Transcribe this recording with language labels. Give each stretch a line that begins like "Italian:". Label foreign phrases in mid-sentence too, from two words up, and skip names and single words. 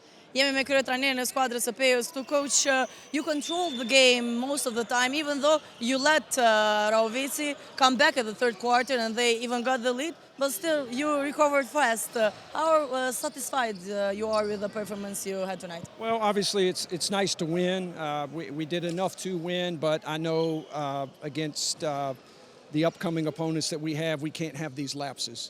Albanian: Jemi me kryetrajnerin e skuadrës së Peos këtu.
English: Coach, you controlled the game most of the time, even though you let Raovici come back at the third quarter and they even got the lead, but still you recovered fast. How satisfied you are with the performance you had tonight? Well, obviously it's nice to win. We did enough to win, but I know against the upcoming opponents that we can't have these lapses.